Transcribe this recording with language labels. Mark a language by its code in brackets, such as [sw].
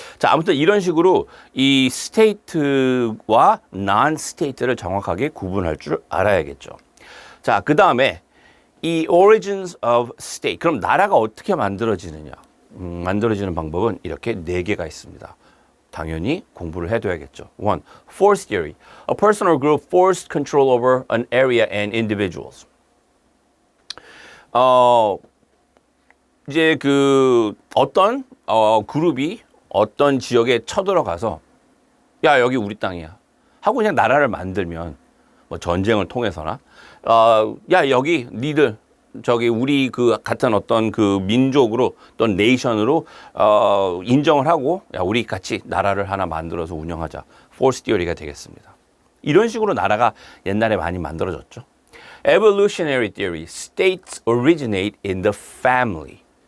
[ko] 자, 아무튼 이런 식으로 이 스테이트와 non-state를 정확하게 구분할 줄 알아야겠죠. 자, 그 다음에 이 origins of state. 그럼 나라가 어떻게 만들어지느냐? 만들어지는 방법은 이렇게 네 개가 있습니다. 당연히 공부를 해둬야겠죠. [en] One, force theory. A person or group forced control over an area and individuals. [ko] 이제 그 어떤 그룹이 어떤 지역에 쳐들어가서 야, 여기 우리 땅이야 하고 그냥 나라를 만들면 뭐 전쟁을 통해서나 야, 여기 니들 저기 우리 그 같은 어떤 그 민족으로 또는 네이션으로 인정을 하고 야, 우리 같이 나라를 하나 만들어서 운영하자. force theory가 되겠습니다. 이런 식으로 나라가 옛날에 많이 만들어졌죠. [en] Evolutionary theory, states originate in the family.